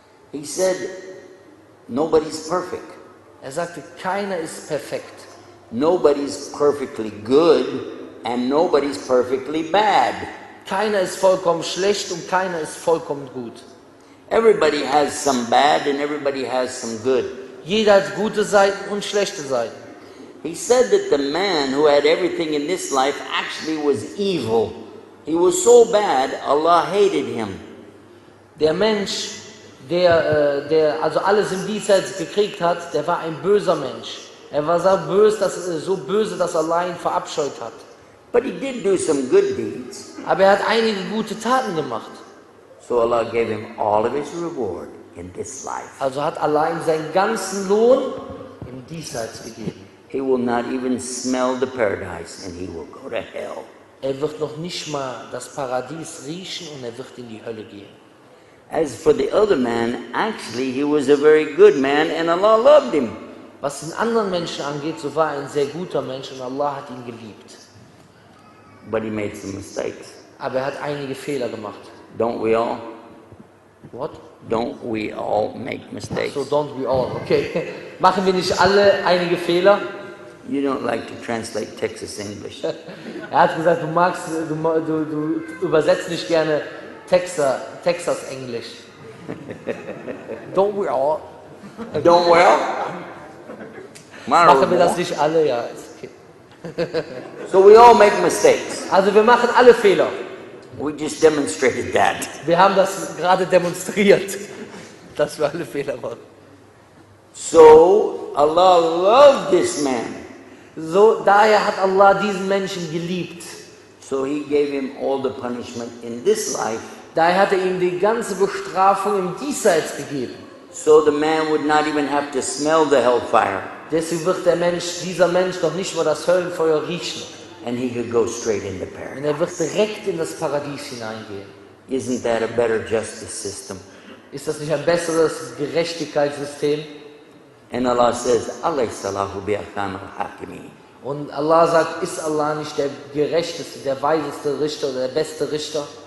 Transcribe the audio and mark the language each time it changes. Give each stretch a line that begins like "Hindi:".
English: He said, nobody's perfect.
German: Er sagte, keiner ist perfekt.
English: Nobody's perfectly good and nobody's perfectly bad.
German: Keiner ist vollkommen schlecht und keiner ist vollkommen gut.
English: Everybody has some bad and everybody has some good.
German: Jeder hat gute Seiten und schlechte Seiten.
English: He said that the man who had everything in this life actually was evil. He was so bad, Allah hated him.
German: Der Mensch, der also alles im Diesseits gekriegt hat, der war ein böser Mensch. Er war so böse, dass Allah ihn verabscheut hat.
English: But he did do some good deeds.
German: Aber er hat einige gute Taten gemacht.
English: So Allah gave him all of his reward in this life.
German: Also hat Allah ihm seinen ganzen Lohn im Diesseits gegeben.
English: He will not even smell the paradise and he will go to hell.
German: Er wird noch nicht mal das Paradies riechen und er wird in die Hölle gehen.
English: As for the other man, actually he was a very good man and Allah loved him.
German: Was den anderen Menschen angeht, so war er ein sehr guter Mensch und Allah hat ihn geliebt.
English: But he made some mistakes.
German: Aber er hat einige Fehler gemacht.
English: Don't we all? What? Don't we all make mistakes? So don't we all, okay.
German: Machen wir nicht alle einige Fehler?
English: You don't like to translate Texas English.
German: Er hat gesagt, du übersetzt nicht gerne Texas Englisch.
English: Don't we all? Don't we all?
German: Machen wir das nicht alle? Ja, ist okay.
English: So we all make mistakes.
German: Also wir machen alle Fehler.
English: We just demonstrated that.
German: Wir haben das gerade demonstriert, dass wir alle Fehler machen.
English: So Allah loved this man.
German: So, daher hat Allah diesen Menschen geliebt.
English: So he gave him all the punishment in this life.
German: Daher hat er ihm die ganze Bestrafung im Diesseits gegeben.
English: So the man would not even have to smell the hellfire.
German: Deswegen wird dieser Mensch noch nicht mal das Höllenfeuer riechen.
English: And he could go straight into
German: Und
English: paradise.
German: er wird direkt in das Paradies hineingehen.
English: Isn't that a better justice system?
German: Ist das nicht ein besseres Gerechtigkeitssystem?
English: And Allah says,
Arabic: Alaysa Allahu bi'ahkam al-hakimin.
German: Und Allah sagt, ist Allah nicht der gerechteste, der weiseste Richter oder der beste Richter?